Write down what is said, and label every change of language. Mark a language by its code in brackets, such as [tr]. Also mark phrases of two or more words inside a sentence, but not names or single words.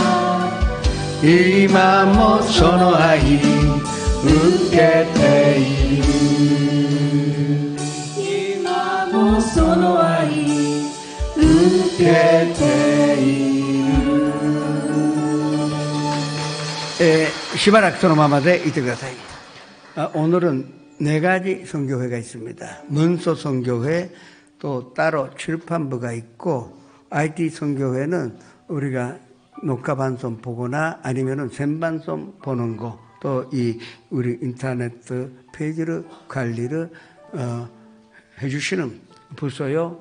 [ja] 今もその愛受けている。今もその愛受けている。しばらくそのままでいてください。 [ko] 오늘은 네 가지 선교회가 있습니다. 문서 선교회, 또 따로 출판부가 있고, IT 선교회는 우리가 녹화 방송 보거나 아니면은 생방송 보는 거, 또 이 우리 인터넷 페이지를 관리를 해주시는 부서요.